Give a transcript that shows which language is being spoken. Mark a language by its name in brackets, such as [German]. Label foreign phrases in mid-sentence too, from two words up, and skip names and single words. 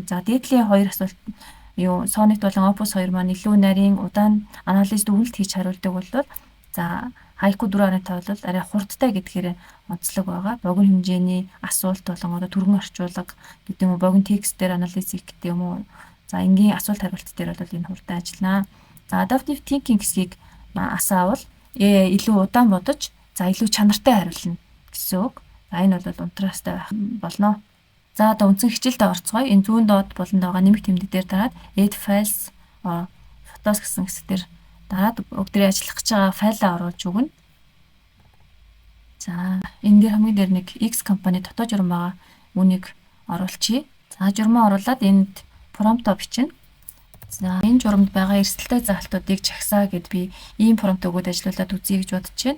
[Mongolian] За дээдлийн хоёр асуулт Sonnet болон Opus 2 маань илүү нарийн удаан анализ дүгнэлт хийж хариулдаг бол за Haiku 4.5 бол арай хурдтай гэдгээр онцлог байгаа. Богино хэмжээний асуулт болон түргэн орчуулга гэдэг юм уу, богино текстээр анализ хийх гэдэг юм уу. За энгийн асуулт хариулт дээр бол энэ хурдан ажиллана. За [English] adaptive thinking [Mongolian] хэсгийг асаавал илүү удаан бодож, за илүү чанартай хариулна гэсэн үг. За энэ бол унтраастай байх болно. За үндсэн хичээлдээ орцгоё. Энэ зүүн доод болонд байгаа нэмэлт тэмдэг дээр дараад [English] add files, photos [Mongolian] гэсэн хэсгээр дараад бүгдээ ажиллах гэж байгаа файлаа оруулж өгнө. За энэ дээр хамгийн дээр нэг X компани дотоод журам байгаа. Үүнийг оруулчихъя. За журмаа оруулаад энд промпт бичнэ. За энэ журамд байгаа эрсдэлтэй заалтуудыг чагсаа гэд би ийм промпт өгөөд ажиллуулад үзье гэж бодож байна.